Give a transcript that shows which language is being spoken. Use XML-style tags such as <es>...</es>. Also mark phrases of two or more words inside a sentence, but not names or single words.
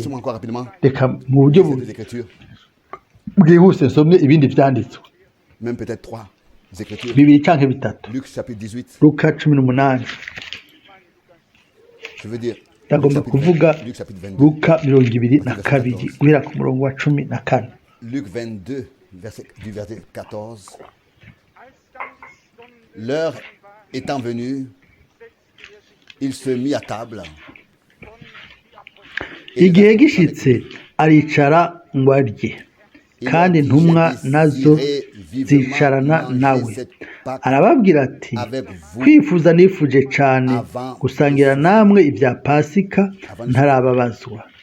<rw>Reka mu buryo bwihuse nsomye ibindi byanditswe, bibiri cyangwa bitatu. Luka 18, yagomba kuvuga Luka 22 guhera ku murongo wa 14.</rw> <fr>Luc 22 du verset 14. L'heure étant venue, il se mit à table.</fr> <rw>Igihe gishitse aricara ngo arye, kandi intumwa nazo zicarana nawe. Arababwira ati, kwifuza nifuje cyane gusangira namwe ibya Pasika ntarababazwa.</rw>